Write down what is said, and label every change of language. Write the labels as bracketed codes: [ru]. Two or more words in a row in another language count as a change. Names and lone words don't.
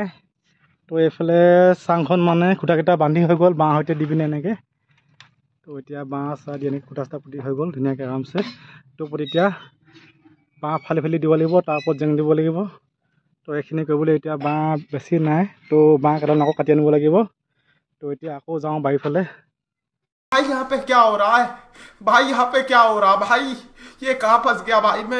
[as] তো এইফালে চাংখন মানে খুটাকেইটা বান্ধি হৈ গ'ল বাঁহ সৈতে দি পিনে এনেকৈ। তো এতিয়া বাঁহ চাহ দি এনেকৈ খুটা চুটা পুতি হৈ গ'ল ধুনীয়াকৈ আৰামছে। তো ওপৰত এতিয়া বাঁহ ফালি ফালি দিব লাগিব, তাৰ ওপৰত জেং দিব লাগিব। তো এইখিনি কৰিবলৈ এতিয়া বাঁহ বেছি নাই। তো বাঁহ কেইডাল আকৌ কাটি আনিব লাগিব। তো এতিয়া আকৌ যাওঁ বাৰীফালে। [hi] भाई यहाँ पे क्या हो रहा है? भाई यहाँ पे क्या हो रहा है? भाई ये कहाँ फंस गया भाई मैं?